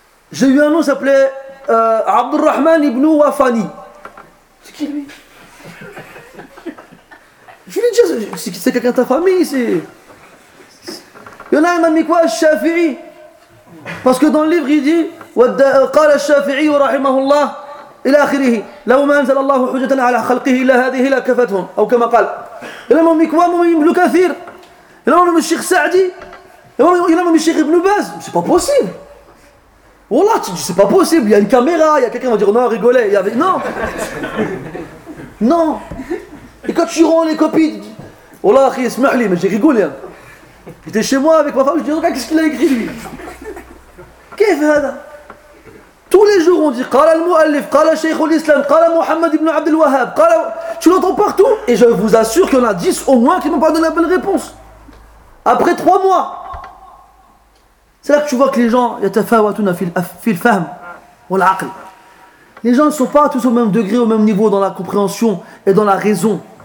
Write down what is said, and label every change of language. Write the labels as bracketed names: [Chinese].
[French] J'ai eu un nom, il s'appelait Abdurrahman ibn Wafani. C'est qui lui? Je lui ai dit, c'est quelqu'un de ta famille, c'est... Il y en a un, il m'a mis quoi? Shafi'i. Parce que dans le livre, il dit, [Arabic] وقال الشافعي رحمه الله إلى آخره لو ما أنزل الله حجة على خلقه إلا هذه لكفتهم أو كما قال الإمام إكوام ابن كثير الإمام الشيخ سعدي الإمام الشيخ ابن باز مش با بوسيبل والله [French] c'est pas possible, il y a une caméra, il y a quelqu'un qui va dire non, rigolez, il y avait... Non. Non. Et quand tu rends les copies, [Arabic] Wallah, khi, smahli, [French] mais j'ai rigolé. Hein. J'étais chez moi avec ma femme, je dis, regarde, qu'est-ce qu'il a écrit lui. Qu'est-ce que c'est ça? Tous les jours on dit, [Arabic] قال المؤلف, قال الشيخ الإسلام, قال محمد ibn عبد الوهاب, قال... [French] Tu l'entends partout. Et je vous assure qu'il y en a 10 au moins qui m'ont pas donné la bonne réponse. Après 3 mois. C'est là que tu vois que les gens, [Arabic] yatafawatuna fil fahm wal aql. [French] Les gens ne sont pas tous au même degré, au même niveau dans la compréhension et dans la raison.